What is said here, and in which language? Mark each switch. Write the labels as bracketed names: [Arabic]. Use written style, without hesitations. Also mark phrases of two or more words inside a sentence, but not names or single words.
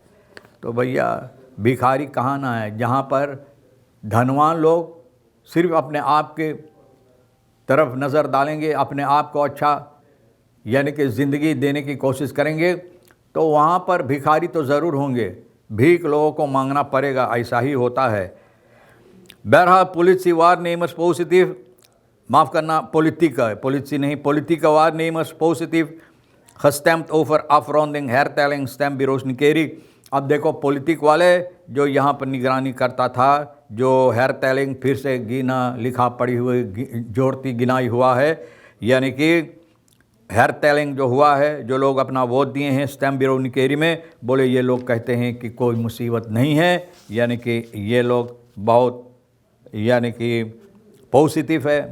[Hindi] तो भैया भिखारी कहाँ ना है, जहाँ पर धनवान लोग सिर्फ अपने आप के तरफ नज़र डालेंगे, अपने आप को अच्छा यानी कि ज़िंदगी देने की कोशिश करेंगे, तो वहाँ पर भिखारी तो ज़रूर होंगे, भीख लोगों को मांगना पड़ेगा। ऐसा ही होता है। बहरहाल [Dutch] politie waarnemers positief, [Hindi] माफ़ करना [Dutch] politie नहीं, politieke waarnemers positief gestemd over afronding hertelling stembureaus Nikeri। [Hindi] अब देखो पॉलिटिक वाले जो यहाँ पर निगरानी करता था, जो [Dutch] hertelling [Hindi] फिर से गिना लिखा पड़ी हुई जोड़ती गिनाई हुआ है, यानी कि [Dutch] hertelling [Hindi] जो हुआ है, जो लोग अपना वोट दिए हैं [Dutch] stem bureau [Hindi] निकेरी में, बोले ये लोग कहते हैं कि कोई मुसीबत नहीं है, यानी कि ये लोग बहुत यानी कि पॉजिटिव है।